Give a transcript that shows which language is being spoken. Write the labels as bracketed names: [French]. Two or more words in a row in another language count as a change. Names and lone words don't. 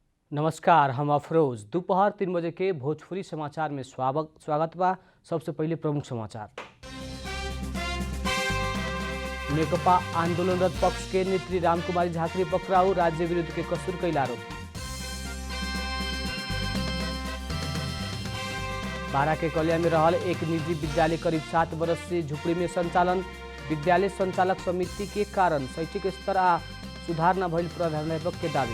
[Bhojpuri] नमस्कार, हम अफरोज। दोपहर 3 बजे के भोजपुरी समाचार में स्वागत बा। सबसे पहले प्रमुख समाचार। नेकपा आंदोलनरत पक्ष के नेत्री रामकुमारी झाँक्री पकड़ाऊ, राज्य विरुद्ध के कसूर कैल आरोप। बारा के कलिया में रहल एक निजी विद्यालय करीब 7 वर्ष से झुपड़ी में संचालन। विद्यालय संचालक समिति के कारण शैक्षिक स्तर आ सुधार न भइल प्रधानाध्यापक के दावी।